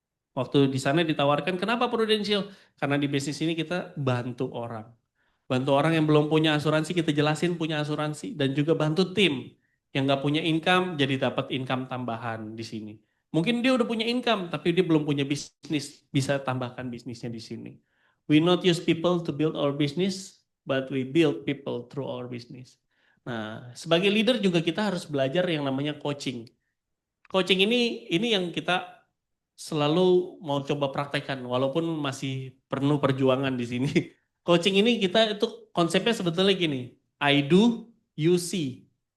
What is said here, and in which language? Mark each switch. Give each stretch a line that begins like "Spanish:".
Indonesian: Waktu di sana ditawarkan, kenapa Prudential? Karena di bisnis ini kita bantu orang. Bantu orang yang belum punya asuransi, kita jelasin punya asuransi. Dan juga bantu tim yang nggak punya income, jadi dapat income tambahan di sini. Mungkin dia udah punya income, tapi dia belum punya bisnis, bisa tambahkan bisnisnya di sini.
English: We not use people to build our business, but we build people through our business.
Indonesian: Nah, sebagai leader juga kita harus belajar yang namanya coaching. Coaching ini yang kita selalu mau coba praktekkan, walaupun masih penuh perjuangan di sini. Coaching ini kita itu konsepnya sebetulnya gini,
English: I do, you see.